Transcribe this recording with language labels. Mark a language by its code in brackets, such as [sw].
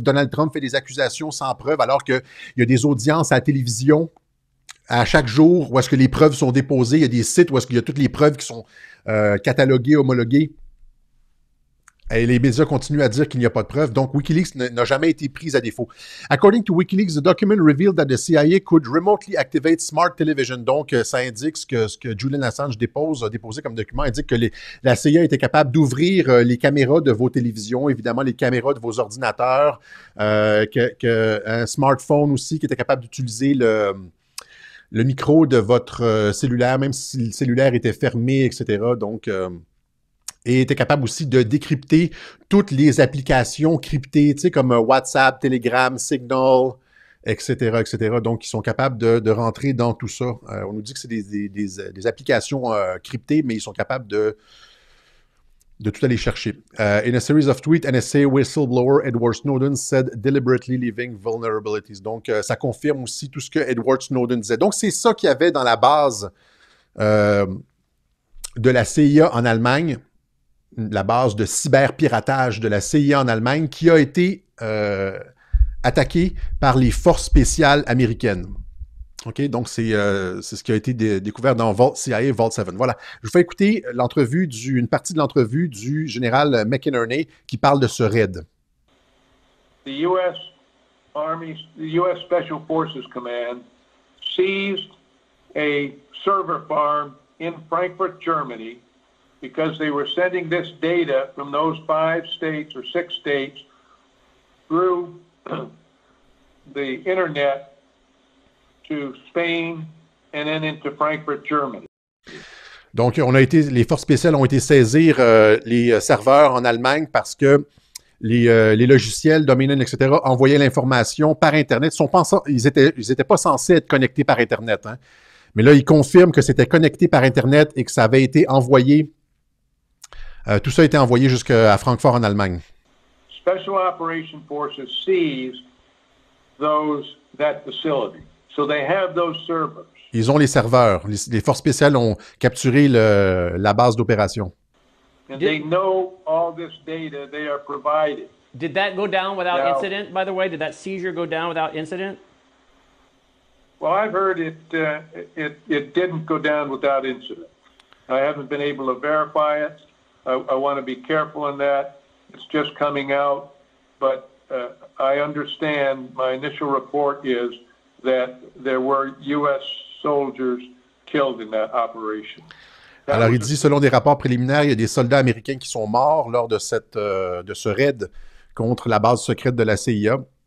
[fr] Donald Trump fait des accusations sans preuve, alors qu'il y a des audiences à la télévision à chaque jour où est-ce que les preuves sont déposées. Il y a des sites où est-ce qu'il y a toutes les preuves qui sont cataloguées, homologuées. Et les médias continuent à dire qu'il n'y a pas de preuves. Donc, WikiLeaks n'a jamais été pris à défaut. [en] According to WikiLeaks, the document revealed that the CIA could remotely activate smart television. [fr] Donc, ça indique ce que Julian Assange a déposé comme document, indique que la CIA était capable d'ouvrir les caméras de vos télévisions, évidemment les caméras de vos ordinateurs, un smartphone aussi qui était capable d'utiliser le micro de votre cellulaire, même si le cellulaire était fermé, etc. Donc, et était capable aussi de décrypter toutes les applications cryptées, tu sais, comme WhatsApp, Telegram, Signal, etc., etc. Donc, ils sont capables de rentrer dans tout ça. On nous dit que c'est des applications cryptées, mais ils sont capables de tout aller chercher. [en] In a series of tweets, NSA whistleblower Edward Snowden said deliberately leaving vulnerabilities. [fr] Donc, ça confirme aussi tout ce que Edward Snowden disait. Donc, c'est ça qu'il y avait dans la base de la CIA en Allemagne, la base de cyberpiratage de la CIA en Allemagne, qui a été attaquée par les forces spéciales américaines. OK? Donc, c'est ce qui a été découvert dans CIA Vault 7. Voilà. Je vous fais écouter une partie de l'entrevue du général McInerney qui parle de ce raid. [en] The U.S. Army, the U.S. Special Forces Command seized a server farm in Frankfurt, Germany, because they were sending this data from those 5 states or 6 states through the internet to Spain and then into Frankfurt, Germany. [fr] Donc, les forces spéciales ont été saisir les serveurs en Allemagne parce que les logiciels, Dominion, etc., envoyaient l'information par Internet. Ils n'étaient pas censés être connectés par Internet, hein. Mais là, il confirme que c'était connecté par Internet et que ça avait été envoyé. Tout ça a été envoyé jusqu'à Francfort en Allemagne. [en] Special Operation Forces seized that facility. So they have those servers. [fr] Ils ont les serveurs. Les forces spéciales ont capturé la base d'opération. [en] And they know all this data they are providing. Did that go down without incident, by the way? Did that seizure go down without incident? Well, I've heard it didn't go down without incident. I haven't been able to verify it. I want to be careful in that. It's just coming out. But I understand, my initial report is that there were U.S. soldiers killed in that operation. [fr] Alors, il dit, selon des rapports préliminaires, il y a des soldats américains qui sont morts lors de ce raid contre la base secrète de la CIA.